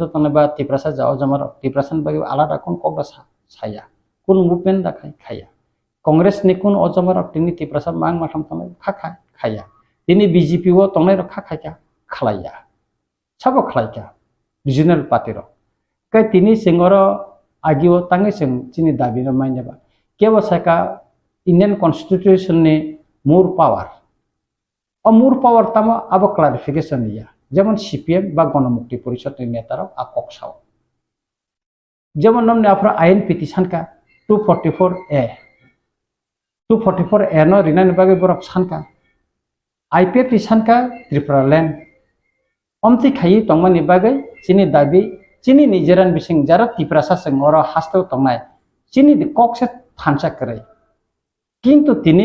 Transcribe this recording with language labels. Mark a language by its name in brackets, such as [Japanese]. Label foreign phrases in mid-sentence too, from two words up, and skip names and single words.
[Kok Borok] তনে বা ত্রিপুরাসা যাও জমার ত্রিপুরাসান বাকি আলাদা কোন ককবা সাইয়া কোন মুভমেন্ট দেখাই খাইয়া কংগ্রেস नि কোন অজমার তিনি ত্রিপুরাসা মাং মাথাম তনে খাইয়া তিনি বিজেপি ও তনে রখা খাইয়া খালাইয়া সাবো খালাইয়া রিজনাল পার্টির কাই তিনি সিংহর আগিও তাঙ্গে সিং চিনি দাবি মাইনেবা কেবল সাকা [English] Indian Constitution [Kok Borok] नि मूर पावर तामो आबो क्लारिफिकेशन दिया जेमन सीपीएम बा गणमुक्ति परिषद नि नेतार आकसाव जेमन नमने आफ्रा आईन पिटिशन का 244A नो रिनानि बागे बरक सानका आईपीएफ सानका त्रिपुरालैंड अमति खाई तंगमानि बागै चिनि दाबी चिनि निजेरान बिसिं जारा त्रिपुरासा संगर हास्ताव तंगनाय चिनि ककसे थानसा करे किन्तु तिनि